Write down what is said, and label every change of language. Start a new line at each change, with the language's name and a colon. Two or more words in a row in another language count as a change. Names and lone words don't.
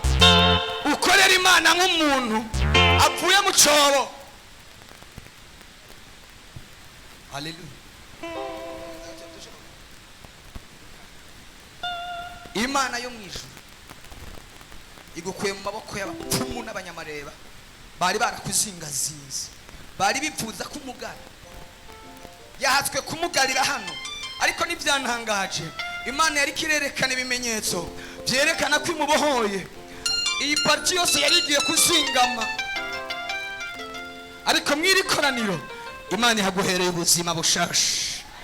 Kinyarwanda: Ukorera Imana nk'umuntu avuye mu cyobo. Haleluya. Imana yo mwijuru igukuye mu maboko y'abapfumu n'abanyamareba bari barakuzingazinze, bari bipfuza kumugara. Yahatswe kumugarira hano, ariko nibyantangaje, Imana yari kirerekana ibimenyetso byerekana ko imubohoye. Iyi parti yose yari igiye kuzingama, ariko mw'iri koraniro Imana ihaguhereye ubuzima bushasha.